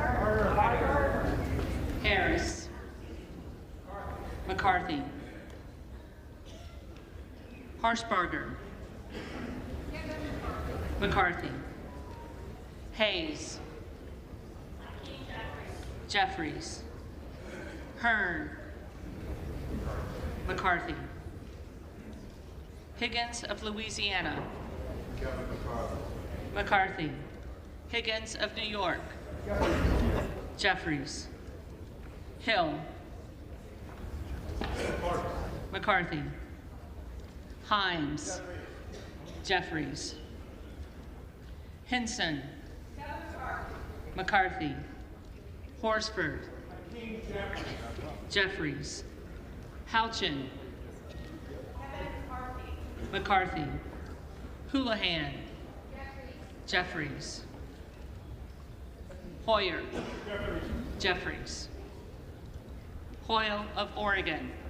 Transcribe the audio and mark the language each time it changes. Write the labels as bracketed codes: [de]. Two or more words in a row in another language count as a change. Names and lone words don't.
[en] Harris, McCarthy, Harshbarger, McCarthy, Hayes, Jeffries, Hearn, McCarthy, Higgins of Louisiana, McCarthy, Higgins of New York, Jeffries, Hill, McCarthy, Himes, Jeffries, Hinson, McCarthy, Horsford, Jeffries, Houchin, McCarthy, Houlihan, Jeffries, Hoyer, Jeffries, Hoyle of Oregon,